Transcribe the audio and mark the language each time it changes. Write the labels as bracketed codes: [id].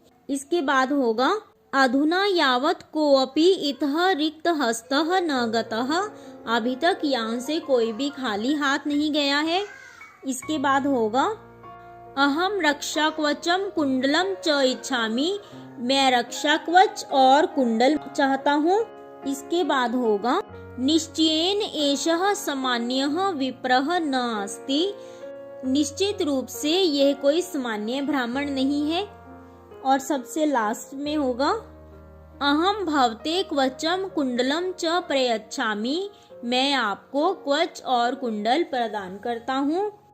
[hi] इसके बाद होगा [sa] अधुना यावत् कोऽपि इतः रिक्त हस्तः न गतः। [hi] अभी तक यहाँ से कोई भी खाली हाथ नहीं गया है। इसके बाद होगा [sa] अहम रक्षा कवचम कुंडलम च इच्छामि। [hi] मैं रक्षा कवच और कुंडल चाहता हूँ। इसके बाद होगा [sa] निश्चयेन एषः सामान्यः विप्रः न अस्ति। [hi] निश्चित रूप से यह कोई सामान्य ब्राह्मण नहीं है। और सबसे लास्ट में होगा [sa] अहम भवते क्वचम कुंडलम च प्रयच्छामि, [hi] मैं आपको क्वच और कुंडल प्रदान करता हूँ।